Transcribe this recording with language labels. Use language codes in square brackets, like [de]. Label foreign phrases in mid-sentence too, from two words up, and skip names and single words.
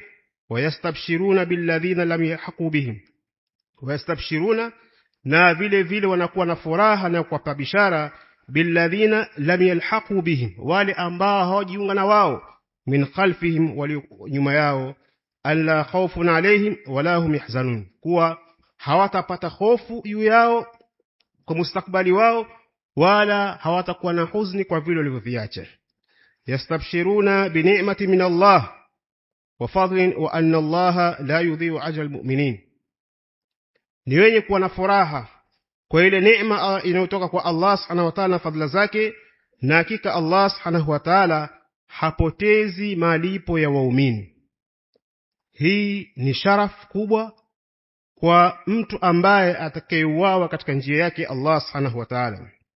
[ar] ويستبشرون بالذين لم يحقوا بهم ويستبشرون, [sw] na vile vile wanakuwa na furaha na kuwapa bishara [ar] بالذين لم يلحقوا بهم, [sw] wale ambao hawajiunga na wao, [ar] من خلفهم, [sw] wali nyuma yao, [ar] ألا خوف عليهم ولا هم يحزنون, [sw] kuwa hawatapata hofu juu yao kwa mustakbali wao, wala hawatakuwa na huzuni kwa vile walivyoviacha. [ar] يستبشرون بنعمة من الله وفضل وأن الله لا يضيع أجر المؤمنين, [sw] ni wenye kuwa na furaha kwa ile neema inayotoka kwa Allah [ar] سبحانه وتعالى, [sw] fadhila zake, na hakika Allah [ar] سبحانه وتعالى [sw] hapotezi malipo ya waumini. Hii ni sharaf kubwa kwa mtu ambaye atakayeuawa katika njia yake Allah [ar] سبحانه وتعالى.